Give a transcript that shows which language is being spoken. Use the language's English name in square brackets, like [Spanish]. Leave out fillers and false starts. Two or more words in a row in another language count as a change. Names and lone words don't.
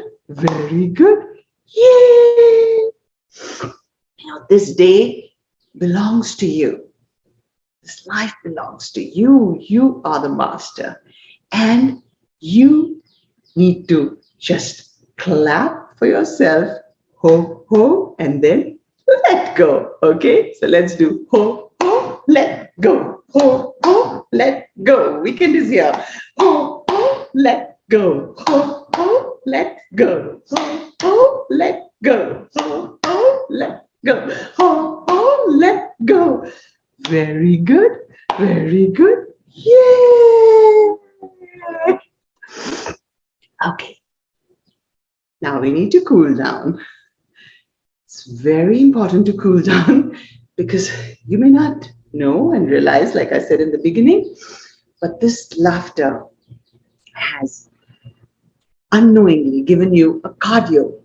[English] Very good. Yay! This day belongs to you. This life belongs to you. You are the master. And you need to just clap for yourself. Ho, ho, and then let go. Okay? So let's do ho, ho, let go. Ho, ho, let go. Weekend is here. Ho, ho, let go. Ho, ho, let go. Ho, ho, let go. Ho, ho, let go. Ho, ho, let go. Very good. Very good. Yay! Okay. Now we need to cool down. It's very important to cool down because you may not know and realize, like I said in the beginning, but this laughter has unknowingly given you a cardio.